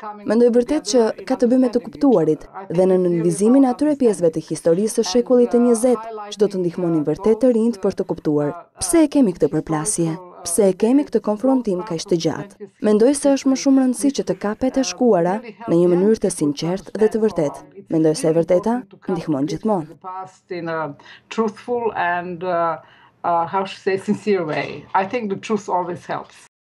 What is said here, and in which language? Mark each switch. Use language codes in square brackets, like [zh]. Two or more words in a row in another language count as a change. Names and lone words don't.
[sq] Mendoj vërtet që ka të bëjë me të kuptuarit dhe në nënvizimin e atyre pjesëve të historisë së shekullit të 20 që do të ndihmonin vërtet të rinjt për të kuptuar pse e kemi këtë përplasje, pse e kemi këtë konfrontim kaq të gjatë. Mendoj se është më shumë rëndësi që të kapet e shkuara në një mënyrë të sinqertë dhe të vërtetë. Mendoj se e vërteta ndihmon gjithmonë. [en] How should I say, sincere way. I think the truth always helps.